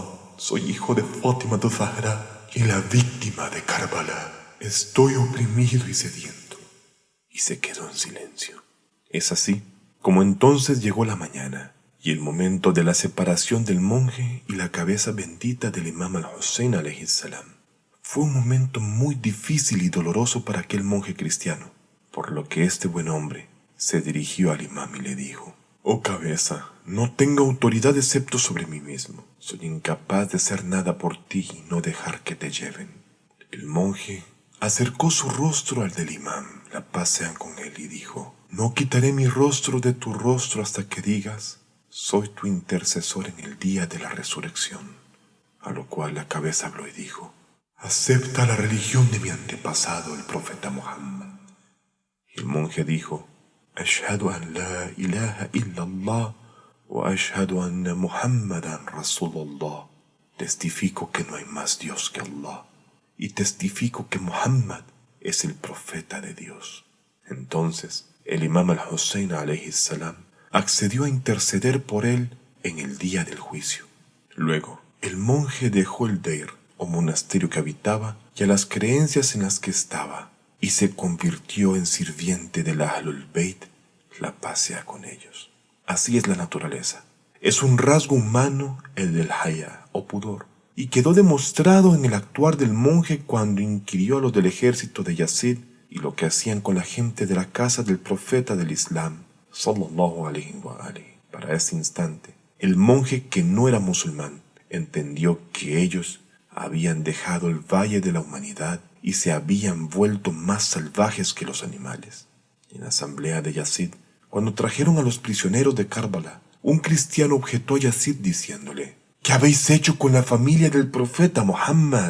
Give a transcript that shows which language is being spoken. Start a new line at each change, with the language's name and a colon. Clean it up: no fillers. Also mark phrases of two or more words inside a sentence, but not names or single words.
Spanish: Soy hijo de Fátima de Zahra y la víctima de Karbala. Estoy oprimido y sediento. Y se quedó en silencio. Es así como entonces llegó la mañana y el momento de la separación del monje y la cabeza bendita del imam al-Hussein
Arabic: عليه السلام.
Spanish: Fue un momento muy difícil y doloroso para aquel monje cristiano, por lo que este buen hombre se dirigió al imam y le dijo: oh cabeza, no tengo autoridad excepto sobre mí mismo. Soy incapaz de hacer nada por ti y no dejar que te lleven. El monje acercó su rostro al del imam, la paz sea con él, y dijo: no quitaré mi rostro de tu rostro hasta que digas, soy tu intercesor en el día de la resurrección. A lo cual la cabeza habló y dijo, acepta la religión de mi antepasado, el profeta Muhammad. Y el monje dijo,
Arabic: أشهد أن لا إله إلا الله وأشهد أن محمدا رسول الله.
Spanish: Testifico que no hay más Dios que Allah, y testifico que Muhammad es el profeta de Dios. Entonces, el imam al-Hussein
Arabic: عليه السلام
Spanish: accedió a interceder por él en el día del juicio. Luego, el monje dejó el deir, o monasterio que habitaba, y a las creencias en las que estaba, y se convirtió en sirviente del
Arabic: أهل البيت,
Spanish: la paz sea con ellos. Así es la naturaleza. Es un rasgo humano el del haya, o pudor, y quedó demostrado en el actuar del monje cuando inquirió a los del ejército de Yazid y lo que hacían con la gente de la casa del profeta del Islam,
Arabic: صلى الله عليه وآله.
Spanish: Para ese instante, el monje que no era musulmán entendió que ellos habían dejado el valle de la humanidad y se habían vuelto más salvajes que los animales. En la asamblea de Yazid, cuando trajeron a los prisioneros de Karbala, un cristiano objetó a Yazid diciéndole, ¿qué habéis hecho con la familia del profeta Muhammad?